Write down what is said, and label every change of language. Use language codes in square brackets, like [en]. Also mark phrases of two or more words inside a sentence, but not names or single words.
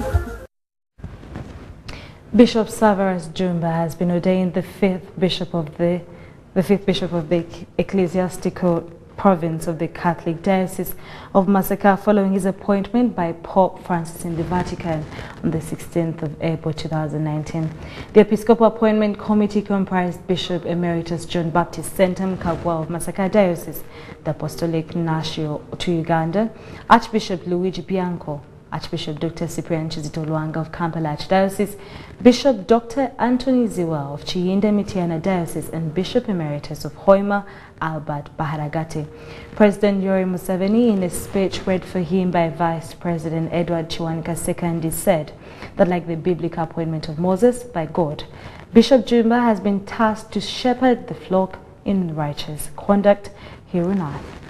[en] Bishop Severus Jumba has been ordained the fifth bishop of the ecclesiastical province of the Catholic Diocese of Masaka following his appointment by Pope Francis in the Vatican on the 16th of April 2019. The Episcopal Appointment Committee comprised Bishop Emeritus John Baptist Sentam Kagwa of Masaka Diocese, the Apostolic Nuncio to Uganda, Archbishop Luigi Bianco, Archbishop Dr. Cyprian Chizito Luanga of Kampala Archdiocese, Bishop Dr. Anthony Ziwa of Chiyinda Mitiana Diocese, and Bishop Emeritus of Hoima, Albert Baharagate. President Yoweri Museveni, in a speech read for him by Vice President Edward Chiwanika II, said that like the biblical appointment of Moses by God, Bishop Jumba has been tasked to shepherd the flock in righteous conduct here on earth.